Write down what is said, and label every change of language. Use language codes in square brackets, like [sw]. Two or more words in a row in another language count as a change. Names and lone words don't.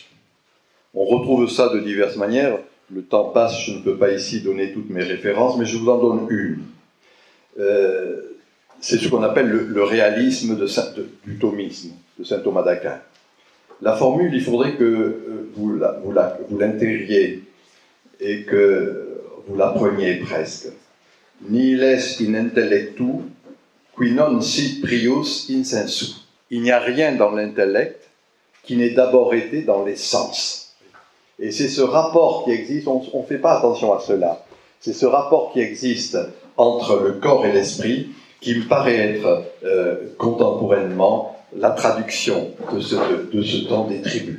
[fr] On retrouve ça de diverses manières. Le temps passe, je ne peux pas ici donner toutes mes références, mais je vous en donne une. C'est ce qu'on appelle le réalisme du thomisme, de saint Thomas d'Aquin. La formule, il faudrait que vous l'intégriez et que vous l'appreniez presque. [la] Nihil est in intellectu, qui non sit prius in sensu. [fr] Il n'y a rien dans l'intellect qui n'ait d'abord été dans les sens. Et c'est ce rapport qui existe, on ne fait pas attention à cela, c'est ce rapport qui existe entre le corps et l'esprit qui me paraît être contemporainement la traduction de ce temps des tribus.